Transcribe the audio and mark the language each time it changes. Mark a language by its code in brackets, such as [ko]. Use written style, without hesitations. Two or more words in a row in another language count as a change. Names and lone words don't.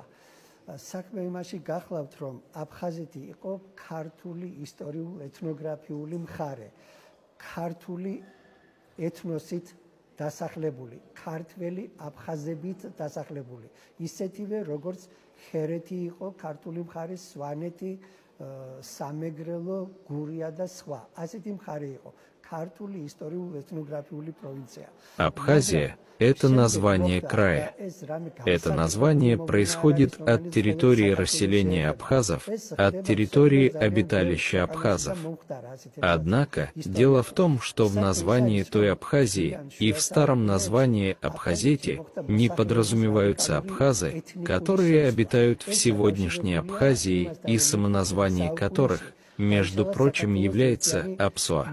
[ka] საქმე იმაში გახლავთ, რომ აფხაზეთი იყო ქართული ისტორიულ-ეთნოგრაფიული მხარე, ქართული ეთნოსით დასახლებული, ქართველი აფხაზებით დასახლებული. ისეთივე როგორც ჰერეთი იყო ქართული მხარის სვანეთი, სამეგრელო, გურია და სხვა. ასეთი მხარე იყო. [ru] Абхазия – это название края. Это название происходит от территории расселения абхазов, от территории обиталища абхазов. Однако, дело в том, что в названии той Абхазии и в старом названии Абхазети не подразумеваются абхазы, которые обитают в сегодняшней Абхазии и самоназвание которых, между прочим, является Апсуа.